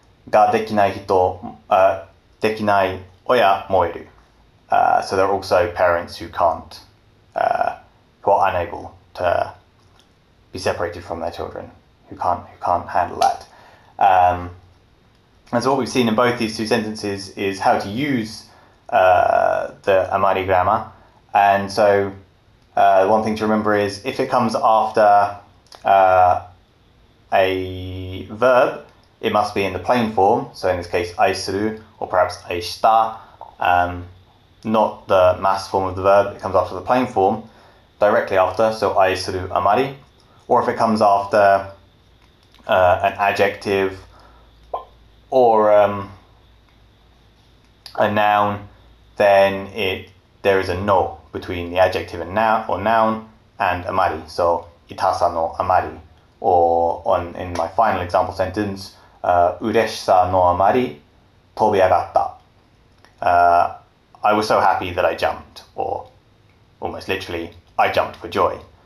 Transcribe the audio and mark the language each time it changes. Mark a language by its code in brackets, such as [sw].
[ja] ができない人、できない親もいる. [en] So there are also parents who can't, who are unable to be separated from their children, who can't handle that. And so what we've seen in both these two sentences is how to use the Amari grammar. And so one thing to remember is if it comes after a verb, it must be in the plain form. So in this case, aisuru, or perhaps aishita, not the mass form of the verb. It comes after the plain form, directly after, so aisuru amari. Or if it comes after an adjective or a noun, then there is a no between the adjective and noun and amari. So itasa no amari. Or in my final example sentence, [ja] 嬉しさのあまり飛び上がった. [en] I was so happy that I jumped, or almost literally, I jumped for joy.